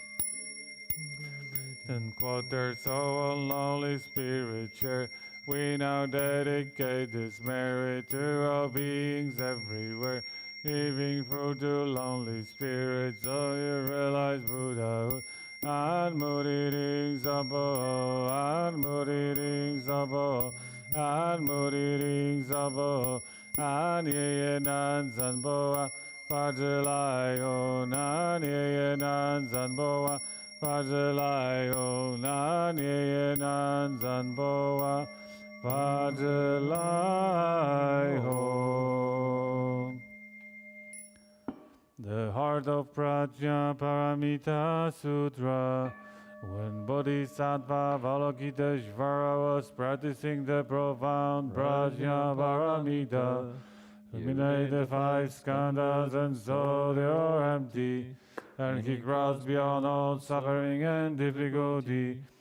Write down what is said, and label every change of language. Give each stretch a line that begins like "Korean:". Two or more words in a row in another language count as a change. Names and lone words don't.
English: And quarters all lonely spirits share. We now dedicate this merit to all beings everywhere, giving food to lonely spirits so you realize Buddhahood.
Sanskrit: An muriring sabo, an muriring sabo, an muriring sabo, an ye nan sanboa, Pajalayo, nan ye nan sanboa, Pajalayo, nan ye nan sanboa, Pajalayo.
English: The heart of Prajnaparamita Sutra. When Bodhisattva Avalokiteshvara was practicing the profound Prajnaparamita, eliminated the five skandhas and saw they are empty, and he crossed beyond all suffering and difficulty.